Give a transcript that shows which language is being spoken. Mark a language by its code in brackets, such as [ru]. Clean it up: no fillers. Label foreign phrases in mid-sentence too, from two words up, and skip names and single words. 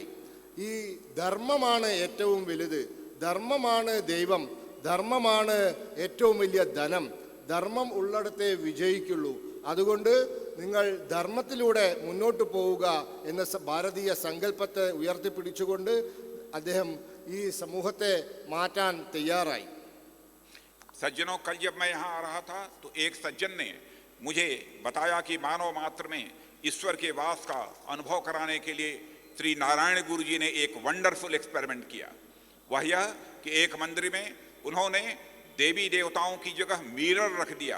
[ml] ഈ ധർമ്മമാണ് ഏറ്റവും വലുത്, ധർമ്മമാണ് ദൈവം, ധർമ്മമാണ് ഏറ്റവും വലിയ ധനം, ധർമ്മം ഉള്ളിടത്തെ വിജയിക്കുള്ളൂ. അതുകൊണ്ട് നിങ്ങൾ ധർമ്മത്തിലൂടെ മുന്നോട്ട് പോവുക എന്ന ഭാരതീയ സങ്കല്പത്തെ ഉയർത്തിപ്പിടിച്ചുകൊണ്ട് അദ്ദേഹം ഈ സമൂഹത്തെ മാറ്റാൻ തയ്യാറായി. [hi] सज्जनों, कल जब मैं यहाँ आ रहा था तो एक सज्जन ने मुझे बताया कि मानव मात्र में ईश्वर के वास का अनुभव कराने के लिए श्री नारायण गुरु जी ने एक [en] wonderful experiment [hi] किया। वह यह कि एक मंदिर में उन्होंने देवी देवताओं की जगह मिरर रख दिया।